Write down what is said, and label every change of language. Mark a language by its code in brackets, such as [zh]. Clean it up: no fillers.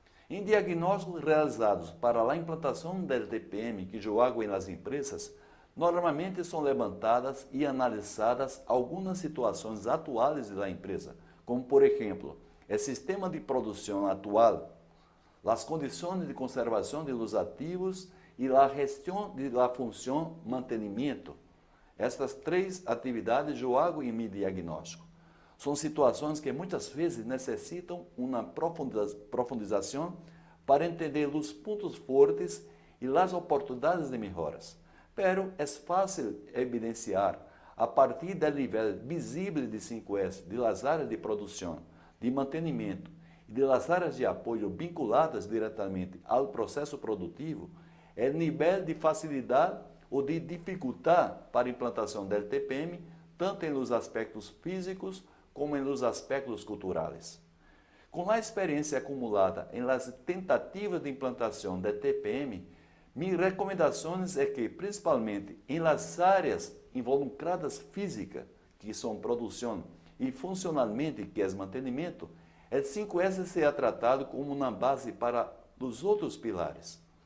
[pt] Em diagnósticos realizados para a implantação do TPM que eu hago nas empresas, normalmente são levantadas e analisadas algumas situações atuais da empresa, como por exemplo, o sistema de produção atual, as condições de conservação de los ativos e a gestão da função mantenimento. Estas 3 atividades eu hago em meu diagnóstico. São situações que muitas vezes necessitam uma profundização para entender os pontos fortes [es] y las oportunidades de mejoras. Pero es fácil evidenciar, a partir del nivel visible de 5S de las áreas de producción, de mantenimiento y de las áreas de apoyo vinculadas directamente al proceso productivo, el nivel de facilidad o de dificultad [pt] para a implantação [es] del TPM, tanto en los aspectos físicos como en los aspectos culturales. [pt] Com a experiência acumulada em las tentativas de implantação da TPM, minhas recomendações é que, principalmente em las áreas involucradas física, que são produção, e funcionalmente, que é mantenimento, o 5S seja tratado como uma base para os outros pilares.